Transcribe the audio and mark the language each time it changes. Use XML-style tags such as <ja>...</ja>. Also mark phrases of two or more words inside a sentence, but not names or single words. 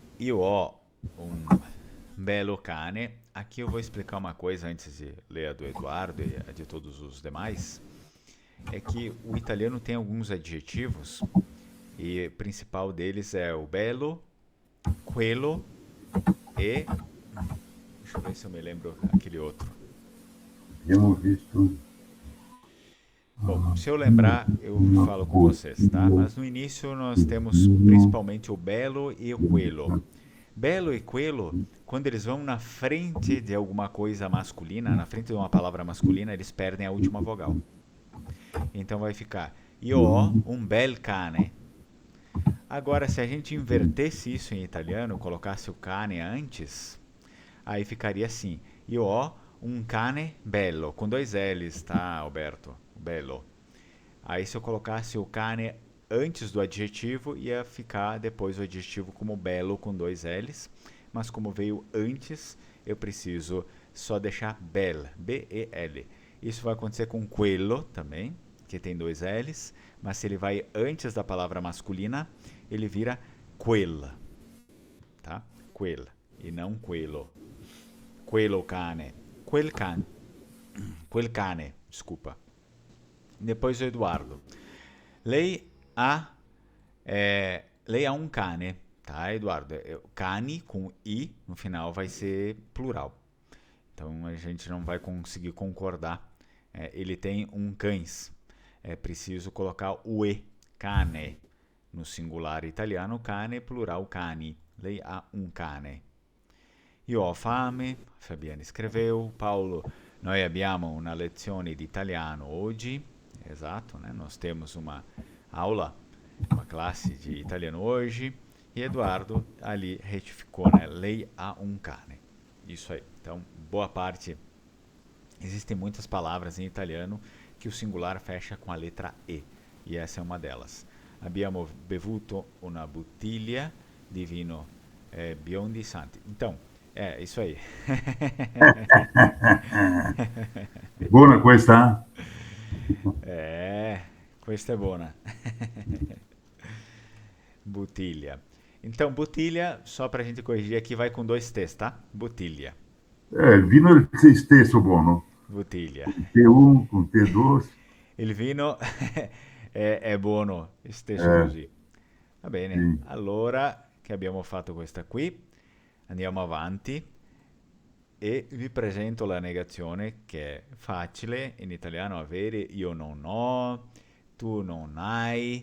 <it>Io ho um belo cane.</it> <pt>Aqui eu vou explicar uma coisa antes de ler a do Eduardo e a de todos os demais. É que o italiano tem alguns adjetivos e o principal deles é o</pt> <it>bello, quello</it> <pt>e... Deixa eu ver se eu me lembro aquele outro.</pt> <it>Abbiamo visto.</it> <pt>Bom, se eu lembrar, eu falo com vocês, tá? Mas no início nós temos principalmente o bello e o quello.</pt> <it>Bello e quello,</it> <pt>quando eles vão na frente de alguma coisa masculina, na frente de uma palavra masculina, eles perdem a última vogal. Então vai ficar</pt> <it>io ho un bel cane.</it> <pt>Agora, se a gente invertesse isso em italiano, colocasse o cane antes, aí ficaria assim:</pt> <it>io ho un cane bello,</it> <pt>com dois L's, tá, Alberto?</pt> <it>Bello.</it> <pt>Aí se eu colocasse o cane antes do adjetivo, ia ficar depois o adjetivo como bello com dois L's, mas como veio antes, eu preciso só deixar bel, B-E-L. Isso vai acontecer com quello também, que tem dois L's, mas se ele vai antes da palavra masculina, ele vira quella, tá?</pt> <it>Quella,</it> <pt>e não</pt> <it>quello. Quello cane. Quel cane,</it> <pt>desculpa. Depois o Eduardo.</pt> <it>Lei ha um cane, tá, Eduardo?</it> <pt>Cane com i no final vai ser plural. Então a gente não vai conseguir concordar. Ele tem um cães. É preciso colocar o e, cane. No singular italiano, cane, plural cani.</pt> <it>Lei ha un cane. Io ho fame, Fabiana scriveu. Paolo, noi abbiamo una lezione di italiano oggi. Esatto,</it> <pt>né? Nós temos uma aula, uma classe de italiano hoje. E Eduardo ali retificou, né? Lei ha un cane. Isso aí. Então, boa parte. Existem muitas palavras em italiano que o singular fecha com a letra E. E essa é uma delas.</pt> <it>Abbiamo bevuto una bottiglia di vino Biondi Santi.</it> <pt>Então, é isso aí.</pt> <it>Buona questa? Questa è buona. Bottiglia.</it> <pt>Então, bottiglia, só pra gente corrigir aqui, vai com dois T's, tá?</pt> <it>Bottiglia. Il vino è il stesso buono. Bottiglia. T1 con T2. Il vino è buono, stesso così. Va bene, Sì. allora che abbiamo fatto questa qui, andiamo avanti e vi presento la negazione che è facile in italiano avere io non ho, tu non hai.</it>